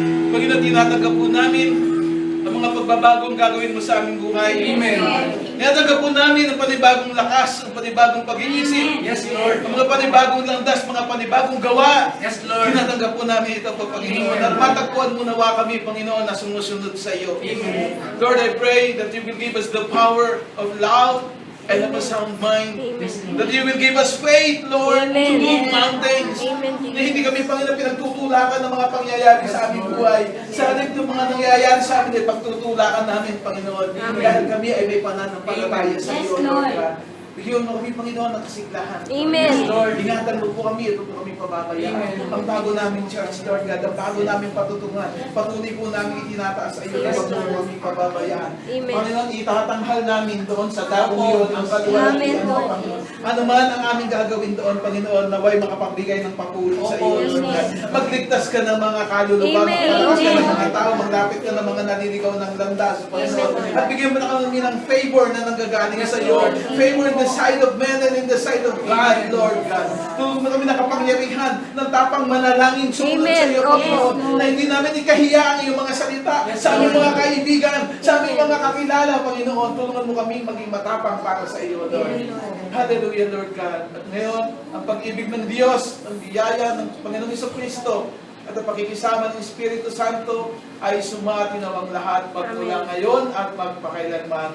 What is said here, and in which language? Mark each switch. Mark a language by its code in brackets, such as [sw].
[tl] Panginoon, tinatanggap po namin ang mga pagbabagong gagawin mo sa aming buhay. Amen. Tinatanggap po namin ang panibagong lakas, ang panibagong pag-iisip. [en] Yes, Lord. [tl] Ang mga panibagong landas, mga panibagong gawa. [en] Yes, Lord. [tl] Tinatanggap po namin ito po, Panginoon. At matagpuan mo nawa kami, Panginoon, na sumusunod sa iyo. Amen. [en] Lord, I pray that you will give us the power of love and of a sound mind. Amen. That you will give us faith, Lord, to Amen. move mountains. Amen, [tl] Na hindi kami, Panginoon, pinagtutulakan ng mga pangyayari sa aming buhay. Sa halip ng mga nangyayari sa amin, ay pagtutulakan namin, Panginoon. Dahil kami ay may pananampalataya sa iyo, [en] Yes, Lord. [tl] God. Bigyan mo kami, Panginoon, ng kasiglahan. Amen. Lord, ingatan mo po kami, ito po kami pababayaan. Ang bago namin church, Lord God, ang bago namin patutungan, patuloy po namin itinataas sa iyo, [en] Yes, [tl] huwag mo [en] Lord. [tl] kami pababayaan. Amen. Panginoon, itatanghal namin doon sa daong yun, ang kaluwalan Amen, mo, [en] Lord. [tl] Panginoon. Ano man ang aming gagawin doon, Panginoon, naway makapagbigay ng papuri sa iyo, [en] Yes, Lord God. Lord. [tl] Magligtas ka ng mga kaluluwa, Amen. magligtas ka ng Amen. mga tao, maglapit ka ng mga naliligaw ng landas, Panginoon. [en] Lord. [tl] At bigyan mo na kami ng favor na nanggagaling sa iyo. [en] Favor in the side of men and in the side of God, Lord God. [tl] Tulungan mo kami na kapangyarihan ng tapang manalangin sumunod Amen. sa iyo, Opo. Panginoon. Na hindi namin ikahiya ang iyong mga salita sa aming mga kaibigan, sa aming mga kakilala, Panginoon. Tulungan mo kami maging matapang para sa iyo, Lord. Hallelujah, Lord God. At ngayon, ang pag-ibig ng Diyos, ang biyaya ng Panginoong Jesucristo, at ang pakikisama ng Espiritu Santo ay sumati na ang lahat magmula ngayon at magpakailanman.